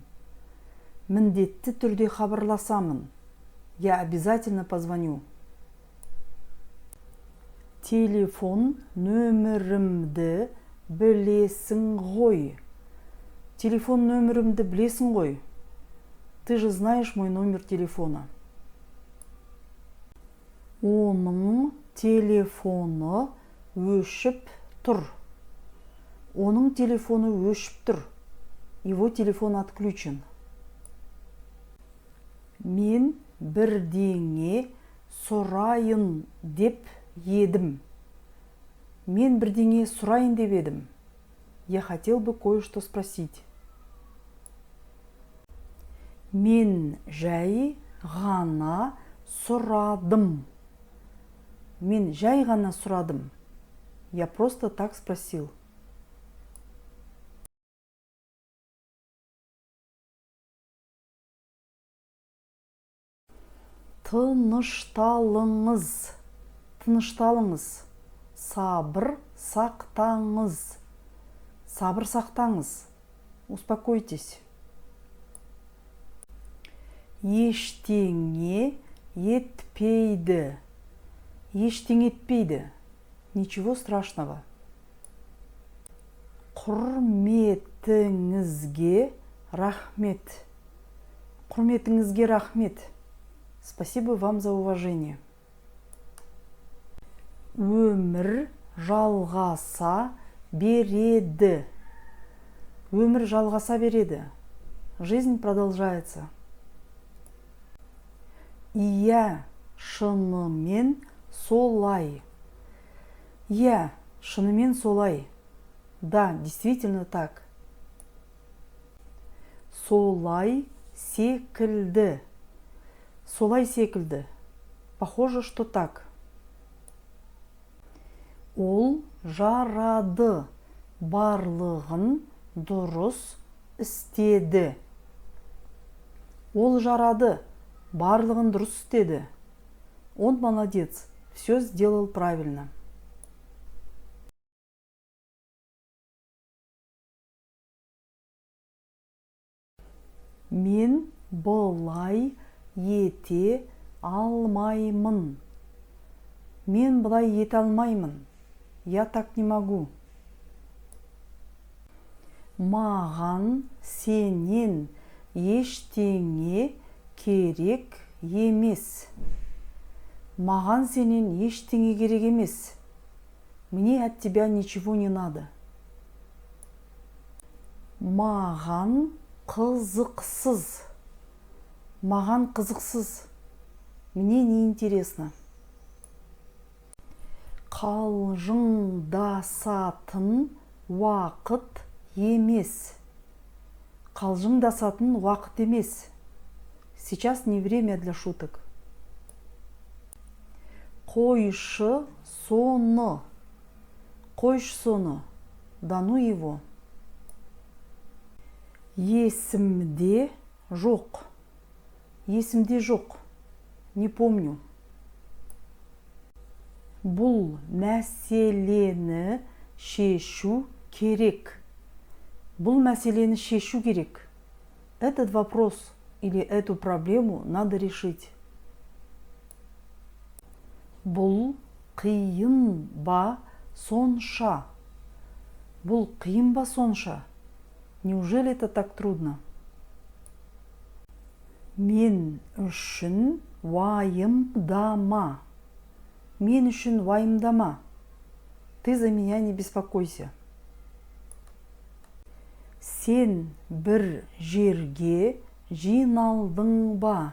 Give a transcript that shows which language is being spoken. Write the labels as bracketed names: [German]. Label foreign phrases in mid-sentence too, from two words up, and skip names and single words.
[Kazakh] Міндетті түрде хабарласамын. [Russian] Я обязательно позвоню. [Kazakh] Телефон нөмірімді білесің ғой. Телефон нөмірімді білесің ғой. [Russian] Ты же знаешь мой номер телефона. [Kazakh] Оның телефоны өшіп тұр. Оның телефоны өшіп тұр. [Russian] Его телефон отключен. [Kazakh] Мен бірдеңе сұрайын деп едім. Мен бірдеңе сұрайын деп едім. [Russian] Я хотел бы кое-что спросить. [Kazakh] Мен жай ғана сұрадым. Мен жай ғана сұрадым. [Russian] Я просто так спросил. [Kazakh] Тынышталыңыз. Тынышталыңыз. Сабыр сақтаңыз. Сабыр сақтаңыз. Успокойтесь. Ештеңе етпейді. Ештеңе етпейді. [Russian] Ничего страшного. [Kazakh] Құрметіңізге рахмет. Құрметіңізге рахмет. [Russian] Спасибо вам за уважение. [Kazakh] Өмір жалғаса береді. Өмір жалғаса береді. [Russian] Жизнь продолжается. [Kazakh] Иә, шынымен солай. Иә, шынымен солай. [Russian] Да, действительно так. [Kazakh] Солай секілді. Солай секілді. [Russian] Похоже, что так. [Kazakh] Ол жарады. Барлығын дұрыс істеді. Ол жарады. Барлығын дұрыс істеді. [Russian] Он молодец. Все сделал правильно. [Kazakh] Мен былай ете алмаймын. Мен былай ете алмаймын. [Russian] Я так не могу. [Kazakh] Маған сенен ештеңе керек емес. Маған сенен ештеңе керек емес. [Russian] Мне от тебя ничего не надо. [Kazakh] Маған қызықсыз. Маған қызықсыз. [Russian] Мне не интересно. [Kazakh] Қалжыңдасатын уақыт емес. Қалжыңдасатын уақыт емес. [Russian] Сейчас не время для шуток. [Kazakh] Қойшы соны. Қойшы соны. [Russian] Да ну его. [Kazakh] Есімде жоқ. Есімде жоқ. [Russian] Не помню. [Kazakh] Бұл мәселені шешу керек. Бұл мәселені шешу керек. [Russian] Этот вопрос или эту проблему надо решить. [Kazakh] Бұл қиын ба сонша? Бұл қиын ба сонша? [Russian] Неужели это так трудно? [Kazakh] Мен үшін уайымдама. Мен үшін уайымдама. [Russian] Ты за меня не беспокойся. [Kazakh] Сен бір жерге жиналдың ба?